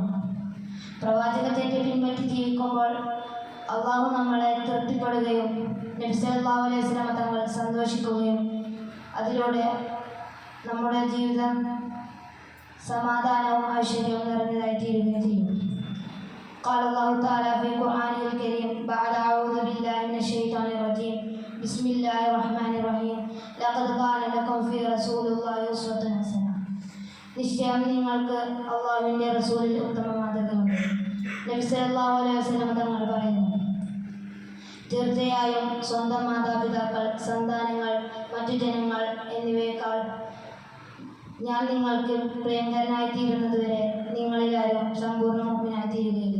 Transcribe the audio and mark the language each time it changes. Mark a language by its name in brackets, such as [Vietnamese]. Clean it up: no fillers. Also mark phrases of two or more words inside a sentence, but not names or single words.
[Malayalam] പ്രവാചകത്തെ പിൻപറ്റി ജീവിക്കുമ്പോൾ അള്ളാഹു നമ്മളെ തൃപ്തിപ്പെടുകയും നബി [Arabic] صلى الله عليه وسلم [Malayalam] തങ്ങൾ സന്തോഷിക്കുകയും അതിലൂടെ നമ്മുടെ ജീവിതം സമാധാനവും ഐശ്വര്യവും നിറഞ്ഞതായി തീരുകയും ചെയ്യും. [Arabic] قال الله تعالى في القرآن الكريم بعد أعوذ بالله من الشيطان الرجيم بسم الله الرحمن الرحيم لقد كان لكم في رسول الله أسوة حسنة. [Malayalam] നിശ്ചയം നിങ്ങൾക്ക് അള്ളാഹുവിൻ്റെ റസൂലിൽ ഉത്തമ മാതൃകയുണ്ട്. നബി [Arabic] صلى الله عليه وسلم [Malayalam] തങ്ങൾ പറയുന്നു, തീർച്ചയായും സ്വന്തം മാതാപിതാക്കൾ, സന്താനങ്ങൾ, മറ്റു ജനങ്ങൾ എന്നിവയേക്കാൾ ഞാൻ നിങ്ങൾക്ക് പ്രിയങ്കരനായി തീരുന്നതുവരെ നിങ്ങളിലാരും സമ്പൂർണ്ണ മുഅ്മിനായി തീരുകയില്ല.